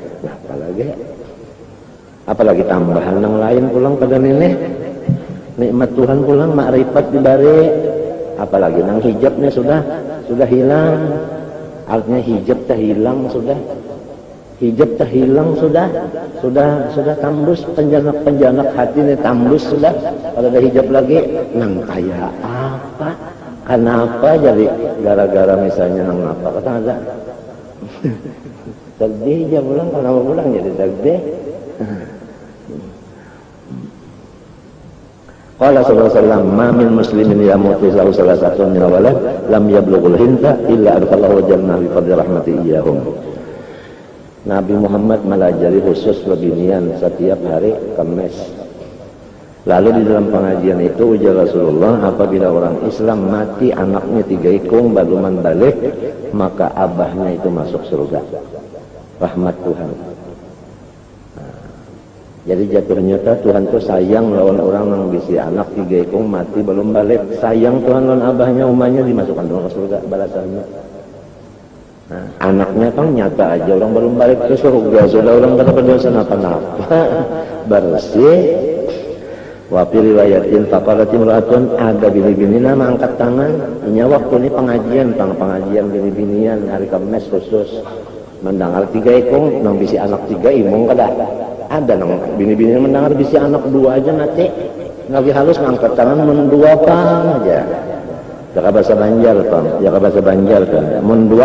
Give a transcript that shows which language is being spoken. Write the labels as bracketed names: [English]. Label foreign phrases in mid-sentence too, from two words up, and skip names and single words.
[Banjar] apalagi tambahan yang lain pulang pada nenek nikmat Tuhan pulang makrifat dibari apalagi nang hijabnya sudah hilang artinya hijab terhilang hijab terhilang sudah tambus penjanak hati ini tambus sudah kalau ada hijab lagi nang kayak apa kenapa jadi gara-gara misalnya nang apa kata ada sedih aja pulang kenapa pulang jadi sedih [Arabic] قال صلى الله عليه وسلم ما من مسلمين يموت له ثلاثة من ولد لم يبلغ الحنث إلا أدخله جنة بفضل رحمة إياهم. [Banjar] Nabi Muhammad melajari khusus beginian setiap hari Kamis. Lalu di dalam pengajian itu ujar Rasulullah apabila orang Islam mati anaknya 3 ikung baluman balik maka abahnya itu masuk surga. Rahmat Tuhan. Jadi jatuhnya Tuhan tuh sayang lawan orang yang bisi anak 3 ikung mati belum balik sayang Tuhan lawan abahnya umahnya dimasukkan ke surga balasannya nah, anaknya kan nyata aja orang belum balik ke surga sudah orang kata berdosa apa-apa bersih [Arabic] وفي رواية فقالت امرأة [Banjar] ada bini-bini nama angkat tangan ini waktu ini pengajian bini-binian hari Kamis khusus mendengar 3 ikung nang bisi anak 3 imung kada ada nang bini-bini mendengar bisi anak 2 aja nanti lagi halus ngangkat tangan mendua pang aja jaka bahasa Banjar kan mendua